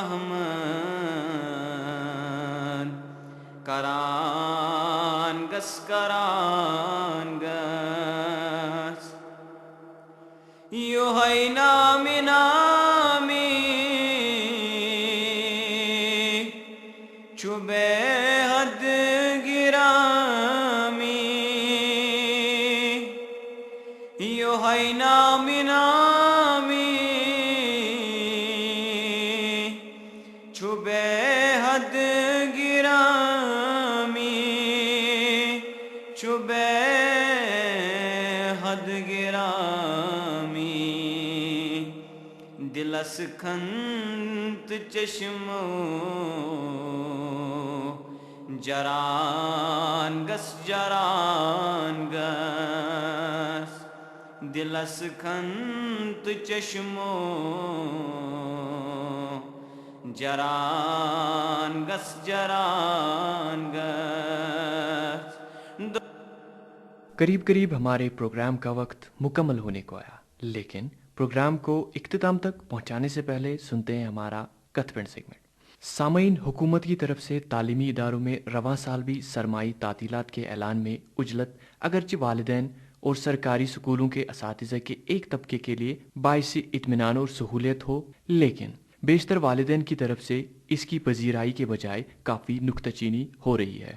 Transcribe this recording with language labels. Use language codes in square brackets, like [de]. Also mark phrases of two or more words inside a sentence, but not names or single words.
[ks] احمد کران گس یو ہے نام نامی چوبے حد گرامی یو ہے نام نامی چوبے حد گرامی چوبے حد گرامی دلس کھنت چشمو جران گس دلس کھنت چشمو جران گس [ur] قریب قریب ہمارے پروگرام کا وقت مکمل ہونے کو آیا، لیکن پروگرام کو اختتام تک پہنچانے سے پہلے سنتے ہیں ہمارا کتھ پنڈ سیگمنٹ۔ سامعین، حکومت کی طرف سے تعلیمی اداروں میں رواں سال بھی سرمائی تعطیلات کے اعلان میں عجلت، اگرچہ والدین اور سرکاری سکولوں کے اساتذہ کے ایک طبقے کے لیے باعث اطمینان اور سہولیت ہو، لیکن بیشتر والدین کی طرف سے اس کی پذیرائی کے بجائے کافی نکتہ چینی ہو رہی ہے۔